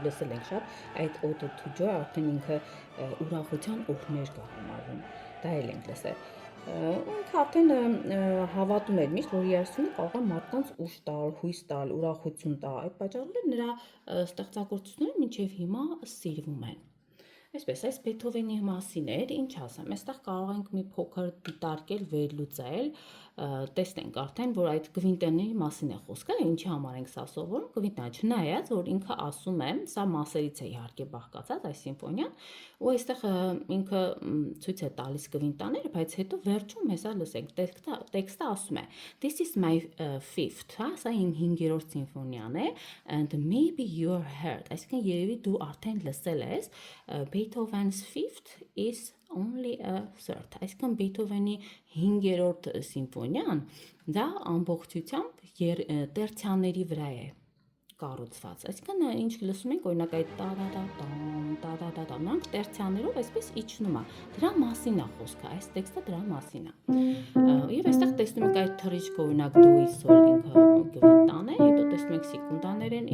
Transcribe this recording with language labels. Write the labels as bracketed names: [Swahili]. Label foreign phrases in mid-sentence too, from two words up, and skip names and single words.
[Armenian] լսել ենք շատ, այդ Ode to Joy արդեն ինքը ուրախության օրհներ կա համարվում, դա էլ ենք լսել։ Ինքը արդեն հավատում էր միշտ, որ երաժշտությունը կարող է մարդկանց ուժ տալ, հույս տալ, ուրախություն տալ, այդ պատճառով նրա ստեղծագործությունները մինչև հիմա սիրվում են։ Այսպես, այս Բեյթհովենի մասին էր, ինչ ասեմ, այստեղ կարող ենք մի փոքր դիտարկել, վերլուծել, տեսնենք արդեն, որ այդ կվինտաների մասին է խոսքը, ինչի համար ենք սա սովորում, կվինտան, չնայած, որ ինքը ասում է, սա մասերից է իհարկե բաղկացած այս սիմֆոնիան, ու այստեղ ինքը ցույց է տալիս կվինտաները, բայց հետո վերջում հեսա լսենք, տեքստը ասում է, [English] this is my fifth, [Armenian] սա իմ 5-րդ սիմֆոնիան է, [English] and maybe you're heard, [Armenian] այսինքն երևի դու արդեն լսել ես, [English] Beethoven's fifth is only a third, [Armenian] այսինքն Բեյթհովենի 5-րդ սիմֆոնիան դա ամբողջությամբ տերցիաների վրա է կառուցված, այսինքն ինչ լսում ենք, օրինակ այդ տա-տա-տա-տամ, նրանք տերցիաներով այսպես իջնում է, դրա մասին է խոսքը, այս տեքստը դրա մասին է, և այստեղ տեսնում ենք այդ թռիչքը, օրինակ դոյի սոլ ինքը կվինտան է, հետո տեսնում ենք սեկունդաներ են